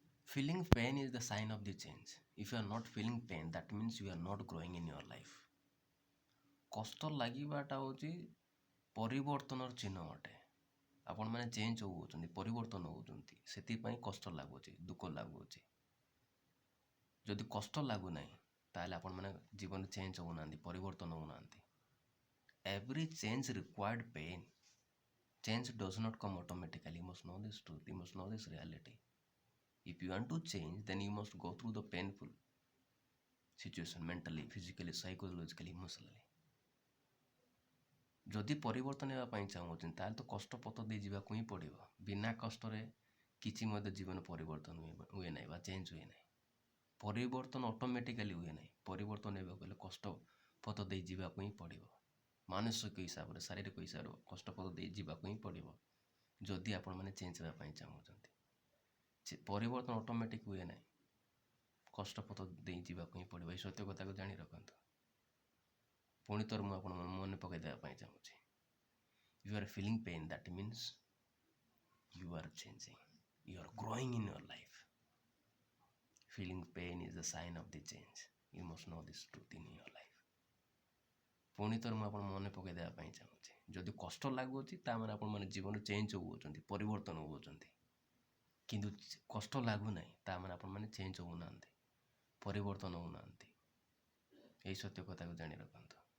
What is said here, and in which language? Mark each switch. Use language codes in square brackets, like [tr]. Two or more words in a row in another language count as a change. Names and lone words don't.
[en] Feeling pain is the sign of the change. If you are not feeling pain, that means you are not growing in your life. [or] କଷ୍ଟ ଲାଗିବାଟା ହେଉଛି ପରିବର୍ତ୍ତନର ଚିହ୍ନ ଅଟେ। ଆପଣମାନେ ଚେଞ୍ଜ ହେଉଛନ୍ତି, ପରିବର୍ତ୍ତନ ହେଉଛନ୍ତି, ସେଥିପାଇଁ କଷ୍ଟ ଲାଗୁଛି, ଦୁଃଖ ଲାଗୁଛି। ଯଦି କଷ୍ଟ ଲାଗୁନାହିଁ ତାହେଲେ ଆପଣମାନେ ଜୀବନରେ ଚେଞ୍ଜ ହେଉନାହାନ୍ତି, ପରିବର୍ତ୍ତନ ହେଉନାହାନ୍ତି। [en] Every change required pain. Change does not come automatically. You must know this truth. You must know this reality. If you want to change, then you must go through the painful situation mentally, physically, psychologically, emotionally. [or] ଯଦି ପରିବର୍ତ୍ତନ ହେବା ପାଇଁ ଚାହୁଁଛନ୍ତି ତାହେଲେ ତ କଷ୍ଟ ପଥ ଦେଇ ଯିବାକୁ ହିଁ ପଡ଼ିବ। ବିନା କଷ୍ଟରେ କିଛି ମଧ୍ୟ ଜୀବନ ପରିବର୍ତ୍ତନ ହୁଏ ନାହିଁ ବା ଚେଞ୍ଜ ହୁଏ ନାହିଁ। ପରିବର୍ତ୍ତନ ଅଟୋମେଟିକାଲି ହୁଏ ନାହିଁ। ପରିବର୍ତ୍ତନ ହେବାକୁ ହେଲେ କଷ୍ଟ ପଥ ଦେଇ ଯିବାକୁ ହିଁ ପଡ଼ିବ। ମାନସିକ ହିସାବରେ, ଶାରୀରିକ ହିସାବରେ କଷ୍ଟ ପଥ ଦେଇ ଯିବାକୁ ହିଁ ପଡ଼ିବ ଯଦି ଆପଣମାନେ ଚେଞ୍ଜ ହେବା ପାଇଁ ଚାହୁଁଛନ୍ତି। ପରିବର୍ତ୍ତନ ଅଟୋମେଟିକ୍ ହୁଏ ନାହିଁ, କଷ୍ଟ ପଥ ଦେଇ ଯିବାକୁ ହିଁ ପଡ଼ିବ। ଏହି ସତ୍ୟ କଥାକୁ ଜାଣି ରଖନ୍ତୁ। ପୁଣି ଥରେ ମୁଁ ଆପଣଙ୍କୁ ମନେ ପକାଇ ଦେବା ପାଇଁ ଚାହୁଁଛି, [en] you are feeling pain, that means you are changing, you are growing in your life. Feeling pain is the sign of the change. You must know this truth in your life. [or] ପୁଣି ଥରେ ମୁଁ ଆପଣ ମନେ ପକାଇ ଦେବା ପାଇଁ ଚାହୁଁଛି, ଯଦି କଷ୍ଟ ଲାଗୁଅଛି ତାମାନେ ଆପଣମାନେ ଜୀବନ ଚେଞ୍ଜ ହେଉଛନ୍ତି, ପରିବର୍ତ୍ତନ ହେଉଛନ୍ତି। କିନ୍ତୁ କଷ୍ଟ ଲାଗୁନାହିଁ ତାମାନେ ଆପଣମାନେ ଚେଞ୍ଜ ହେଉନାହାନ୍ତି, ପରିବର୍ତ୍ତନ ହେଉନାହାନ୍ତି। ଏହି ସତ୍ୟ କଥାକୁ ଜାଣି ରଖନ୍ତୁ।